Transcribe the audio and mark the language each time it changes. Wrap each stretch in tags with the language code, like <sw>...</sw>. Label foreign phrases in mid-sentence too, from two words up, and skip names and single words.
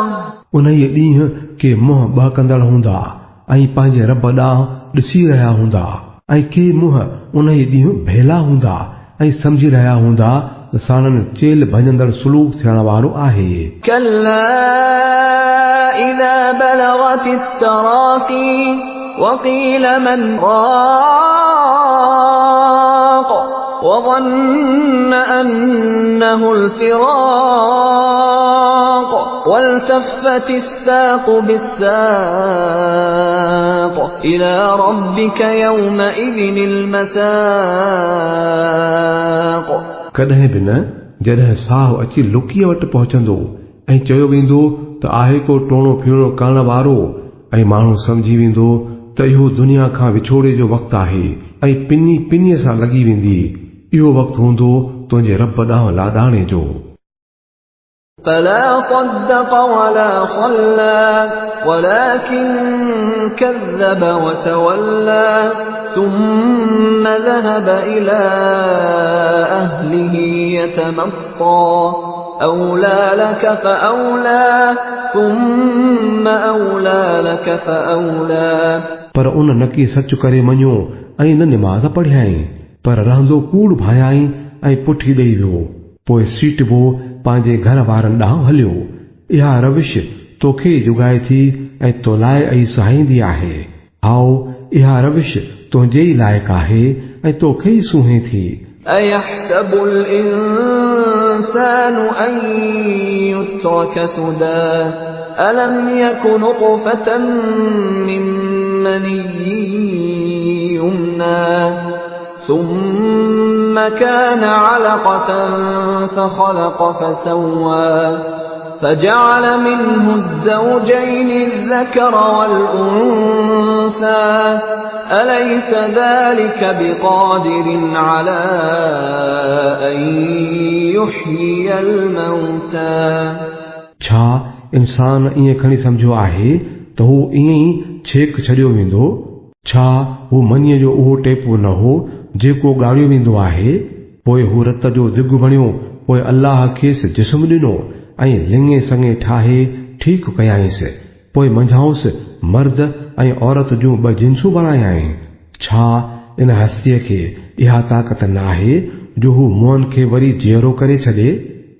<sd>उन ॾींहुं के मुंहं बहकंदड़ हूंदा ऐं पंहिंजे रब ॾांहुं ॾिसी रहिया हूंदा, ऐं के मुंहं उन ॾींहुं भेला हूंदा ऐं सम्झी रहिया हूंदा त साणनि चेल भॼंदड़ सुलूक थियण वारो आहे।</sd> <ar>كلا إذا بلغت التراقي وقيل من راق وظن أنه الفراق والتفت الساق بالساق إلى ربك يومئذ المساق</ar> <sd>कॾहिं बि न, जॾहिं साहु अची लुकीअ वटि पहुचंदो ऐं चयो वेंदो त आहे को टोणो फीणो करण वारो, ऐं माण्हू सम्झी वेंदो त इहो दुनिया खां विछोड़े जो वक़्तु आहे ऐं पिनी पिनीअ सां लॻी वेंदी। इहो वक़्तु हूंदो तुंहिंजे रब ॾांहुं लाॾाणे जो।</sd> <ar>فلا صدق ولا صلى ولكن كذب وتولى ثم ذهب إلى أهله يتمطى أولى لك فأولى ثم أولى لك فأولى</ar> <sd>पर उन नकी सच करे मञियो ऐं न निमाज़ पढ़ियाई पर रहंदो कूड़ भायाई ऐं पुठी ॾेई वियो पोइ सीटबो पंहिंजे घर वारनि ॾांहुं हलियो इहा रविश तोखे जुगाए थी ऐं तो लाइ ऐं सहाईंदी आहे आओ इहा रविश तुंहिंजे ई लाइक़ु आहे ऐं तोखे ई सूहे थी</sd> <ar>أيحسب الإنسان أن يترك سدى ألم يك نطفة من مني يمنى ثم كان علقة فخلق فسوى فجعل منه الزوجين الذكر والأنثى أليس ذلك بقادر على أن يحيي الموتى</ar> <sd>छा इंसान ईअं खणी सम्झो आहे त हू ईअं ई छेक छॾियो वेंदो छा हू मनीअ जो उहो टेपो न हो जेको ॻाड़ियो वेंदो आहे पोइ हू रत जो दिग बणियो पोइ अल्लाह खेसि जिस्म ॾिनो ऐं लिङे संगे ठाहे ठीकु कयाईंसि पोइ मंझाउसि मर्द ऐं औरत जूं ॿ जिन्सूं बणायाई छा इन हस्तीअ खे इहा ताक़त न आहे जो हू मुअनि खे वरी जीअरो करे छॾे</sd>